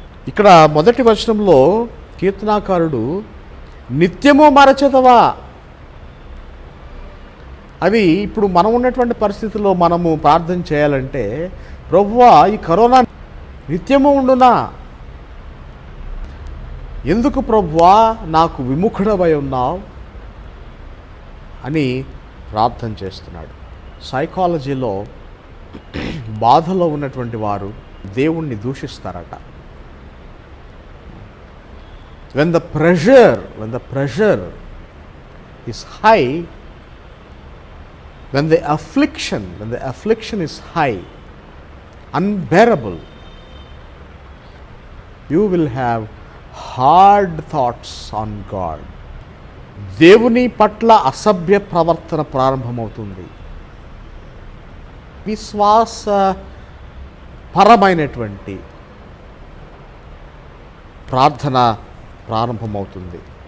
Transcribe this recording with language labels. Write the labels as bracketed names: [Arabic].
[Telugu] ఇక్కడ మొదటి వచనంలో కీర్తనాకారుడు నిత్యము మరచెదవా, అది ఇప్పుడు మనం ఉన్నటువంటి పరిస్థితుల్లో మనము ప్రార్థన చేయాలంటే, ప్రభువా ఈ కరోనా నిత్యము ఉండునా, ఎందుకు ప్రభువా నాకు విముఖుడవై ఉన్నావు అని ప్రార్థన చేస్తున్నాడు. సైకాలజీలో బాధలో ఉన్నటువంటి వారు దేవుణ్ణి దూషిస్తారట. [English] when the pressure is high, when the affliction is high, unbearable, you will have hard thoughts on God. [Telugu] దేవుని పట్ల అసభ్య ప్రవర్తన ప్రారంభమవుతుంది. విశ్వాస పరమైనటువంటి ప్రార్థన ప్రారంభమవుతుంది.